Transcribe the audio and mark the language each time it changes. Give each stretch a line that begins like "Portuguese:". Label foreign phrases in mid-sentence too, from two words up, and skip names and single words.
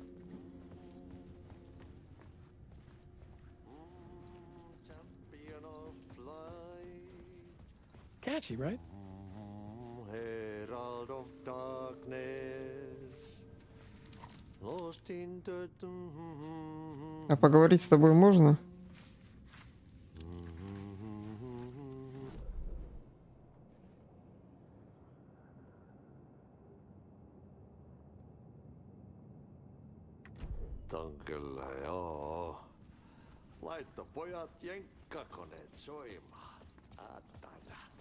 English: Catchy, right? Herald of darkness, lost in the...
Russian: А поговорить с тобой можно?
Finnish: On kyllä, joo. Laitto pojat jenkkakoneet soimaan. Atana.